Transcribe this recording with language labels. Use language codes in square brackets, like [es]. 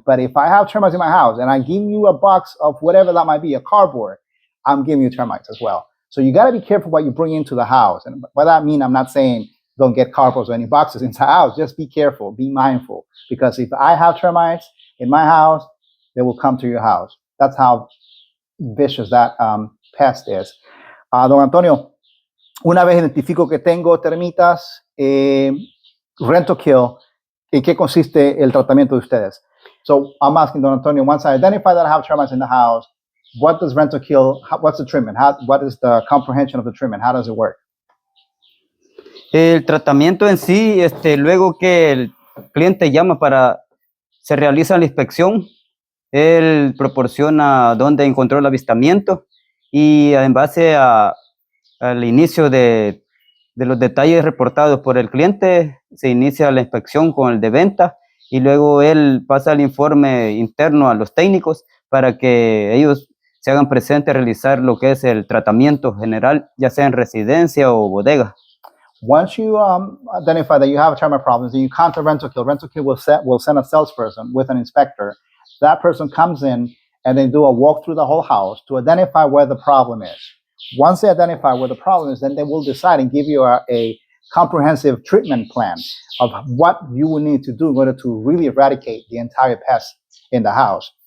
[en] But if I have termites in my house and I give you a box of whatever that might be, a cardboard, I'm giving you termites as well. So you got to be careful what you bring into the house. And by that I mean, I'm not saying don't get cardboards or any boxes inside the house. Just be careful, be mindful. Because if I have termites in my house, they will come to your house. That's how vicious that pest is. [es] Don Antonio, una vez identifico que tengo termitas, rent to kill, ¿en qué consiste el tratamiento de ustedes? [en] So I'm asking Don Antonio, once I identify that I have termites in the house, what does rent to kill, what's the treatment? What is the comprehension of the treatment? How does it work? [es] El tratamiento en sí, luego que el cliente llama se realiza la inspección, él proporciona dónde encontró el avistamiento y en base al inicio de los detalles reportados por el cliente, se inicia la inspección con el de venta y luego él pasa el informe interno a los técnicos para que ellos se hagan presentes a realizar lo que es el tratamiento general, ya sea en residencia o bodega. [en] Once you identify that you have termite problems, then you contact Rental Kill. Rental Kill will send a salesperson with an inspector. That person comes in and they do a walk through the whole house to identify where the problem is. Once they identify where the problem is, then they will decide and give you a comprehensive treatment plan of what you will need to do in order to really eradicate the entire pest in the house.